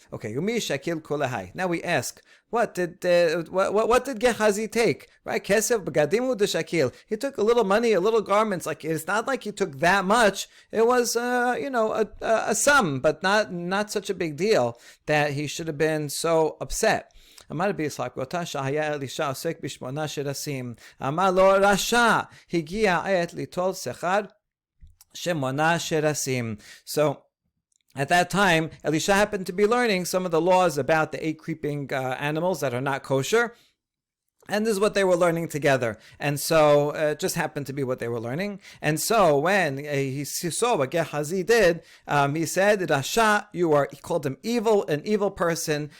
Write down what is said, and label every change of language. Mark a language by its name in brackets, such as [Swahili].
[English] Okay, [Aramaic] Yomi Shakil Kulahai. [English] Now we ask, what did Gehazi take? Right, [Aramaic] Kesef B'Gadimu de Shakil. [English] He took a little money, a little garments. Like, it's not like he took that much. It was, a sum, but not such a big deal that he should have been so upset. [Hebrew] אמר רבי יצחק, באותה שעה היה אלישע עוסק בשמונה שרסים. אמר לו רשע, הגיע העת ליטול שכר שמונה שרסים. [English] So, at that time, Elisha happened to be learning some of the laws about the 8 creeping animals that are not kosher. And this is what they were learning together. And so it just happened to be what they were learning. And so when he saw what Gehazi did, he said, Rasha, he called him evil, an evil person.